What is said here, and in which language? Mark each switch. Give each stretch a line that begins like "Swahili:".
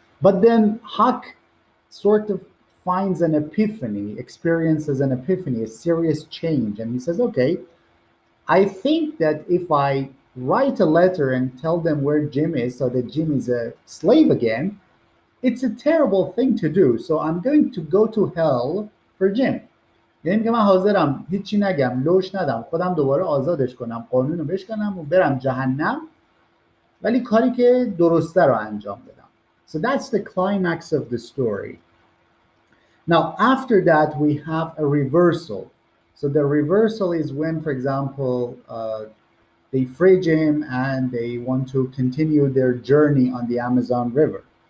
English: But then Huck sort of finds an epiphany, experiences an epiphany, a serious change, and he says, okay, I think that if I write a letter and tell them where Jim is so that Jim is a slave again, it's a terrible thing to do. So I'm going to go to hell for Jim.
Persian: یعنی که من حاضرم هیچی نگم، لوش ندم، خودم دوباره آزادش کنم، قانون رو بشکنم و برم جهنم، ولی کاری که درسته رو انجام بدم.
English: So that's the climax of the story. Now, after that, we have a reversal. So the reversal is when, for example, they free Jim and they want to continue their journey on the Amazon River.